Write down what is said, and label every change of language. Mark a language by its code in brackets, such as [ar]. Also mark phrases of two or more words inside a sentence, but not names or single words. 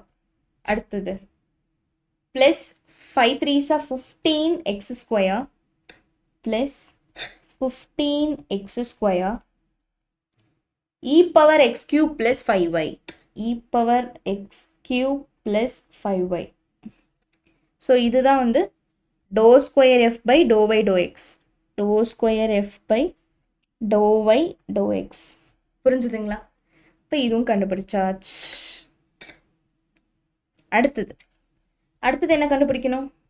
[en] அடுத்தது plus 5 3s are 15x square plus 15x square e power x cube plus 5y e power x cube plus 5y. ஸோ [ta] இதுதான் வந்து [en] do square f by do y do x do square f by do y do x. [ta] புரிஞ்சுதுங்களா? இப்போ இதுவும் கண்டுபிடிச்சாச்சு. அடுத்தது என்ன கண்டுபிடிக்கணும்?